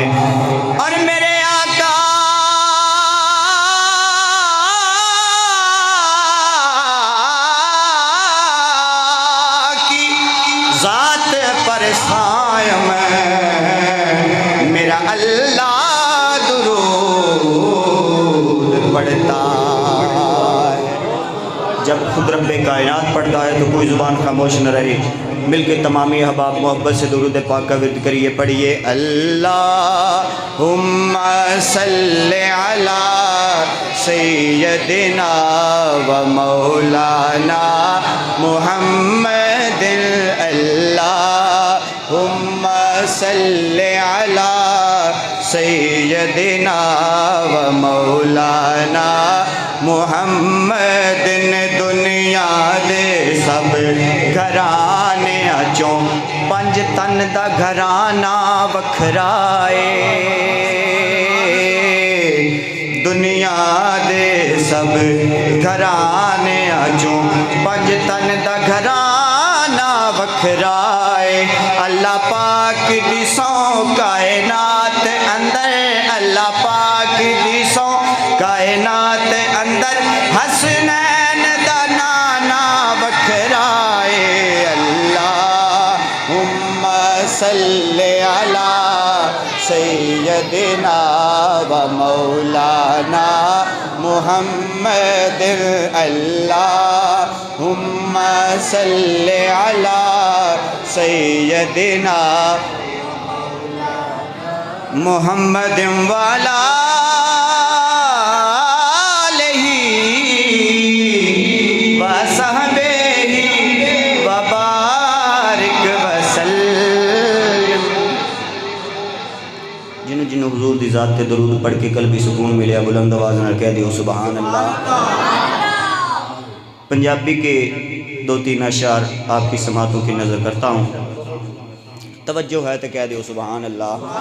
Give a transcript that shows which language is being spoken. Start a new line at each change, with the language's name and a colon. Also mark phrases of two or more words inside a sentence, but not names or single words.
Urdu: اور میرے آقا کی ذات پر سایہ میں میرا اللہ درود پڑھتا ہے. جب خود رب کائنات پڑھتا ہے تو کوئی زبان خاموش نہ رہے. ملکے تمامی احباب محبت سے درود پاک کا ورد کریے.
Arabic: पढ़िए اللهم صل على سيدنا ومولانا محمد. اللهم صل على سيدنا ومولانا محمد.
Punjabi: دنیا دے سب گھرانے چوں پنج تن دا گھرانہ وکھراے. دنیا دے سب گھرانے چوں پنج تن دا گھرانہ وکھراے. اللہ پاک دی سو کائنات اندر، اللہ پاک دی سو کائنات اندر حسنین دا نانا وکھراے.
Arabic: اللهم صل على سيدنا ومولانا محمد. اللهم صل على سيدنا محمد
Punjabi: والا جنہوں حضور دی ذات تے درود پڑھ کے قلبی سکون ملے بلند آواز نال کہہ دیو سبحان اللہ.
Urdu: پنجابی کے دو تین اشعار آپ کی سماعتوں کی نذر کرتا ہوں.
Punjabi: توجہ ہے تو کہہ دیو سبحان اللہ.